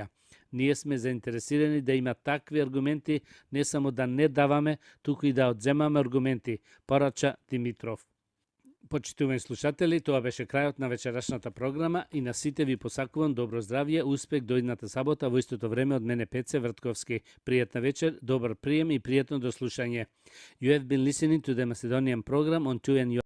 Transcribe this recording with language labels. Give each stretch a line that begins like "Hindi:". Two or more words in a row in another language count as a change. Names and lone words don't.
Macedonian: Ние сме заинтересирани да има такви аргументи, не само да не даваме, туку и да одземаме аргументи, порача Димитров. Почитувани слушатели, тоа беше крајот на вечерашната програма и на сите ви посакувам добро здравје, успех до идната сабота во истото време од мене Пеце Вртковски. Пријатна вечер, добар прием и пријатно дослушање.
English: You have been listening to the Macedonian program on 2NU.